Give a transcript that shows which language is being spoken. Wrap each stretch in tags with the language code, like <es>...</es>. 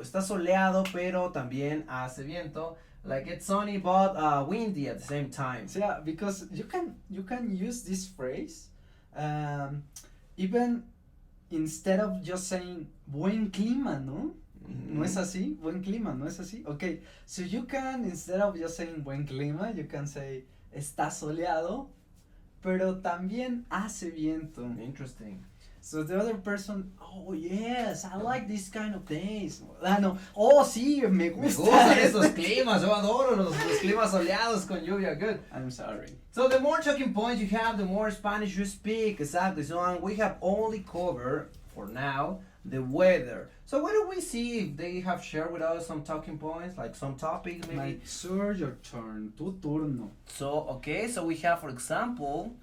<es>Está soleado, pero también hace viento.</es> <en>Like it's sunny but windy at the same time. So yeah, because you can use this phrase even instead of just saying</en> <es>buen clima, ¿no? ¿No es así? Buen clima, ¿no es así?</es> <en>Okay, so you can, instead of just saying</en> <es>buen clima,</es> <en>you can say</en> <es>está soleado, pero también hace viento.</es> <en>Interesting. So the other person, oh yes, I like this kind of days.</en> <es>Ah, no, oh sí, me Me gusta. gustan estos climas, yo adoro los climas soleados con lluvia,</es> <en>good. I'm sorry. So the more talking points you have, the more Spanish you speak, exactly. So we have only covered, for now, the weather. So why don't we see if they have shared with us some talking points, like some topics maybe? Like, sir, your turn,</en> <es>tu turno.</es> <en>So, okay, so we have, for example,</en>